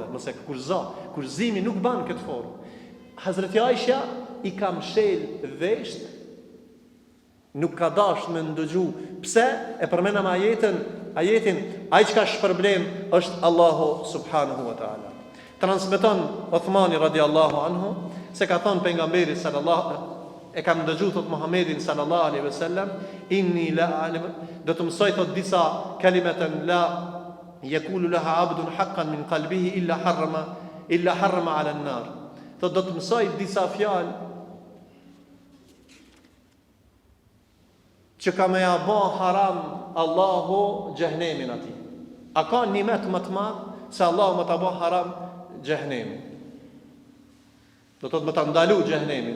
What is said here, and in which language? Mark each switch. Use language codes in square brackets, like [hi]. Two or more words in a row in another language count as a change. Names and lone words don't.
[sq] Mëse kush zimi nuk ban këtë formë. Hazreti Aisha i kam shel vesht, nuk ka dash me ndëgju. Pse? E përmenam ajetin, ai që ka shpërblem është Allahu [ar] سبحانه وتعالى. [sq] Transmeton Uthmani [ar] رضي الله عنه, [sq] se ka thonë pejgamberi sallallahu, e kam dëgju thot Muhammedin [ar] صلى الله عليه وسلم, إني لأعلم, [sq] do të mësoj thot disa [ar] كلمات لا يقول لها عبد حقا من قلبه إلا حرم على النار. [sq] Thot do të mësoj disa fjalë që ka me ja ba haram Allahu gjehnemin ati. A ka nimet më të madh se Allahu më ta ba haram gjehnemin. Do të më ta ndalu gjehnemin.